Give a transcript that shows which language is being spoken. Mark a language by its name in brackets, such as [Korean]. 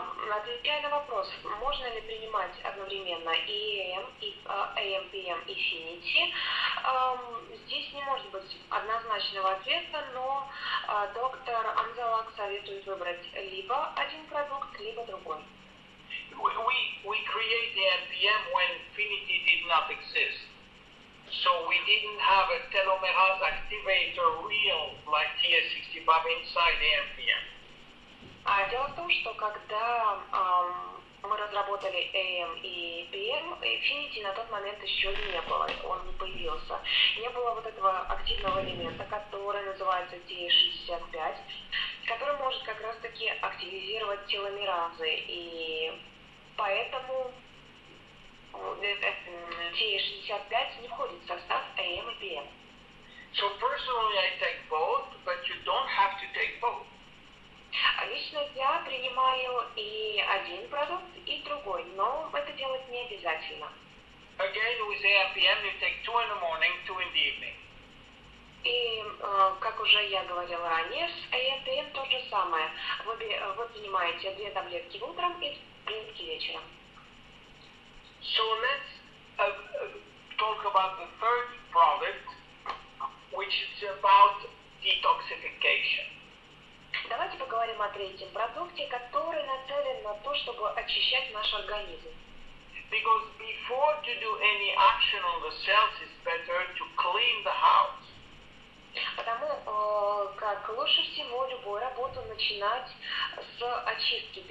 [Russian] Отвечая на вопрос, можно ли принимать одновременно и AM, и AM, PM, Infinity, здесь не может быть однозначного ответа, но доктор Амзаллаг советует выбрать либо один продукт, либо другой. [English] We create the NPM when Infinity did not exist. So we didn't have a telomerase activator real like TS65 inside the NPM. [Russian] Дело в том, что когда мы разработали AM и PM, Infinity на тот момент еще не было, он не появился. Не было вот этого активного элемента, который называется TS65, который может как раз-таки активизировать теломеразы, и поэтому TS65 не входит в состав AM и PM. [English] So personally I take both, but you don't have to take both. [Russian] Лично я принимаю и один продукт, и другой, но это делать не обязательно. [English] Again, with AMPM, you take 2 in the morning, 2 in the evening. [Russian] И, как уже я говорила ранее, с AMPM то же самое. Вы принимаете 2 таблетки утром и 2 таблетки вечером. [English] So let's talk about the third product, which is about detoxification. [Russian] Давайте поговорим о третьем продукте, который нацелен на то, чтобы очищать наш организм. [English] Because before to do any action on the cells, it's better to clean the house. [Russian] Потому как лучше всего любую работу начинать с очистки.